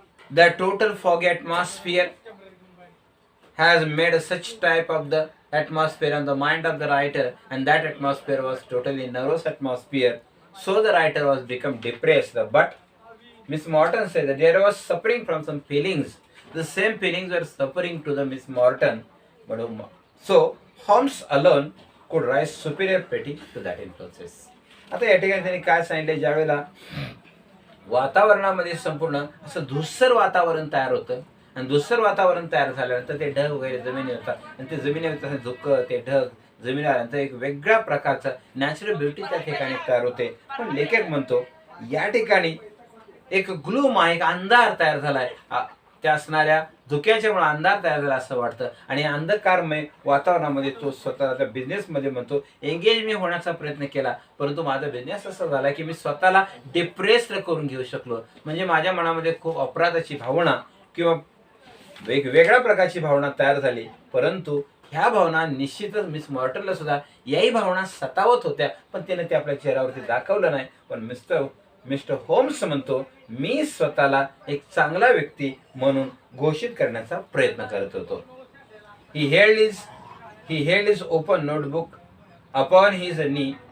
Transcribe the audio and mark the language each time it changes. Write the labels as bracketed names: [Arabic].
[English] The total foggy atmosphere has made such type of the atmosphere on the mind of the writer, and that atmosphere was totally nervous atmosphere. So the writer was become depressed. But Miss Morton said that there was suffering from some feelings. The same feelings were suffering to the Miss Morton. But so Holmes alone could rise superior petty to that influences. [Marathi] आता या ठिकाणी त्यांनी काय सांगितले, ज्यावेळेला वातावरणामध्ये संपूर्ण असं धुस्सर वातावरण तयार होतं आणि धुस्सर वातावरण तयार झाल्यानंतर ते ढग वगैरे जमिनी होतात आणि ते जमिनीवर धुकं ते ढग जमिनीवर आल्यानंतर एक वेगळ्या प्रकारचं नॅचरल ब्युटी त्या ठिकाणी तयार होते. पण लेखक म्हणतो या ठिकाणी एक ग्लूम आहे, एक अंधार तयार झालाय, त्या असणाऱ्या धुक्याच्यामुळे अंधार तयार झाला असं वाटतं आणि अंधकारमय वातावरणामध्ये तो स्वतःच्या बिझनेसमध्ये म्हणतो एंगेज मी होण्याचा प्रयत्न केला, परंतु माझा बिझनेस असा झाला की मी स्वतःला डिप्रेस्ड करून घेऊ शकलो. म्हणजे माझ्या मनामध्ये खूप अपराधाची भावना किंवा वेगवेगळ्या प्रकारची भावना तयार झाली, परंतु ह्या भावना निश्चितच मिस मॉर्टनला सुद्धा याही भावना सतावत होत्या, पण त्याने ते आपल्या चेहऱ्यावरती दाखवलं नाही. पण मिस्टर होम्स म्हणतो मी स्वतःला एक चांगला व्यक्ती म्हणून घोषित करण्याचा प्रयत्न करत होतो. [English] He held his open notebook upon his knee.